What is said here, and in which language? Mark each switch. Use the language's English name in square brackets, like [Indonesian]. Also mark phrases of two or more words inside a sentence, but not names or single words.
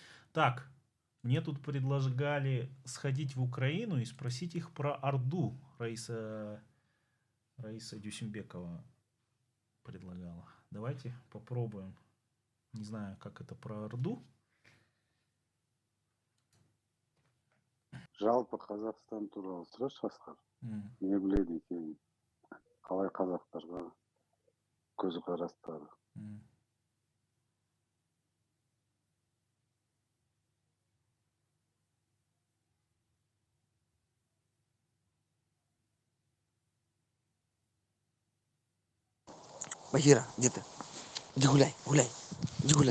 [Russian] Так, мне тут предлагали сходить в Украину и спросить их про Орду. Раиса Дюсембекова предлагала. Давайте попробуем. Не знаю, как это про Орду. [Kazakh] Жалпы Қазақстан туралы сұрашы Асқар. М. Не біледі екен? Қалай қазақтарға көзқарастары? М. [Russian] Багира, где ты? Иди гуляй, гуляй, иди гуляй.